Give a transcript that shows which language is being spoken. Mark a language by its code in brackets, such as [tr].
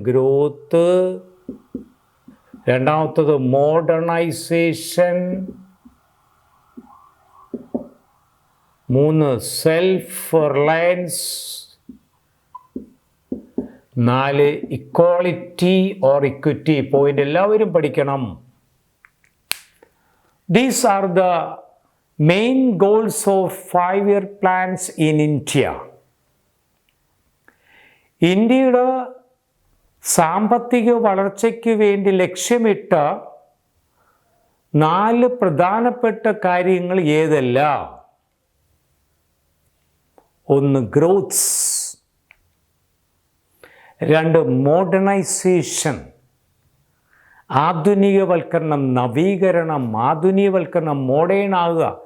[en] Growth, രണ്ടാമത്തത് modernisation, 3 self reliance, 4 equality or equity. [ml] Point എല്ലാവരും പഠിക്കണം. [en] These are the main goals of 5-year plans in India. [ml] ഇന്ത്യയുടെ സാമ്പത്തിക വളർച്ചയ്ക്ക് വേണ്ടി ലക്ഷ്യമിട്ട 4 പ്രധാനപ്പെട്ട കാര്യങ്ങൾ ഏതെല്ലാം? 1 ഗ്രോത്ത്സ്, 2 മോഡേണൈസേഷൻ, ആധുനികവൽക്കരണം, നവീകരണം, ആധുനികവൽക്കരണം, മോഡേൺ ആകുക.